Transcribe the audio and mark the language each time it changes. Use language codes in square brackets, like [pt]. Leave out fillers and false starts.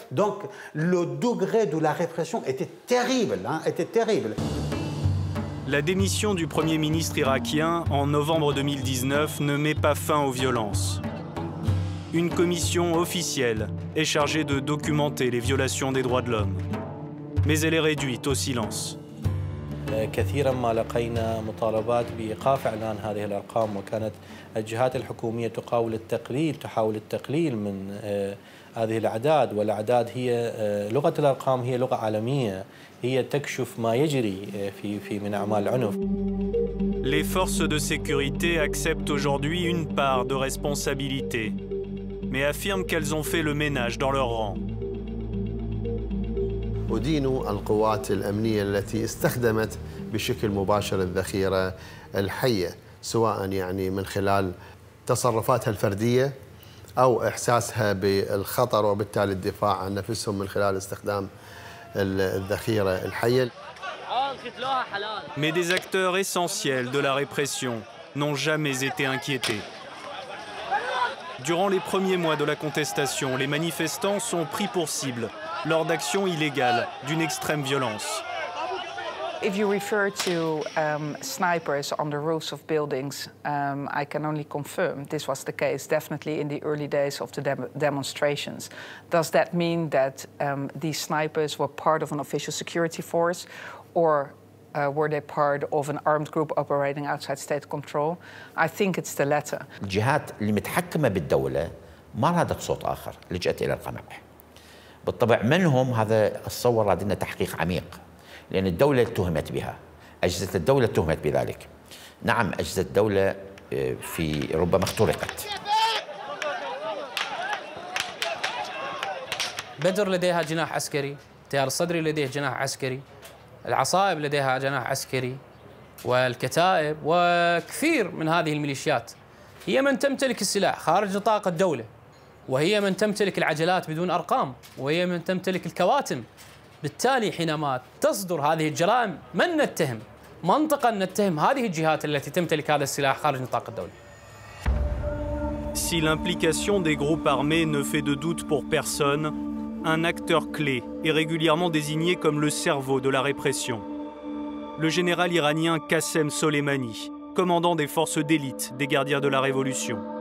[fr] Donc le degré de la répression était terrible, était terrible. La démission du Premier ministre irakien en novembre 2019 ne met pas fin aux violences. Une commission officielle est chargée de documenter les violations des droits de l'homme. Mais elle est réduite au silence. [ar] كثيرا ما لقينا مطالبات بإيقاف إعلان هذه الأرقام، وكانت الجهات الحكومية تحاول التقليل من هذه الأعداد، والأعداد هي لغة الأرقام هي لغة عالمية، هي تكشف ما يجري في من أعمال العنف. [fr] Les forces de sécurité acceptent aujourd'hui une part de responsabilité, mais affirment qu'elles ont fait le ménage dans leur rang. [ar] أدين القوات الأمنية التي استخدمت بشكل مباشر الذخيرة الحية، سواء يعني من خلال تصرفاتها الفردية أو إحساسها بالخطر وبالتالي الدفاع عن نفسهم من خلال استخدام الذخيرة الحية. [fr] Mais des acteurs essentiels de la répression n'ont jamais été inquiétés. Durant les premiers mois de la contestation, les manifestants sont pris pour cible lors d'actions illégales d'une extrême violence. [en] If you refer to snipers on the roofs of buildings, I can only confirm this was the case, definitely in the early days of the demonstrations. Does that mean that these snipers were part of an official security force, or were they part of an armed group operating outside state control? I think it's the latter. [ar] الجهات اللي متحكمة بالدولة ما رادت صوت آخر، لجأت إلى القمع. بالطبع من هم هذا الصور لدينا تحقيق عميق، لأن الدولة اتهمت بها، أجهزة الدولة اتهمت بذلك. نعم أجهزة الدولة في ربما اخترقت. بدر لديها جناح عسكري، التيار الصدري لديه جناح عسكري، العصائب لديها جناح عسكري، والكتائب وكثير من هذه الميليشيات هي من تمتلك السلاح خارج نطاق الدولة، وهي من تمتلك العجلات بدون أرقام، وهي من تمتلك الكواتم. بالتالي حينما تصدر هذه الجرائم من نتهم؟ منطقا نتهم هذه الجهات التي تمتلك هذا السلاح خارج نطاق الدولة. [fr] Si l'implication des groupes armés ne fait de doute pour personne, un acteur clé est régulièrement désigné comme le cerveau de la répression. Le général iranien Qassem Soleimani, commandant des forces d'élite des gardiens de la Révolution.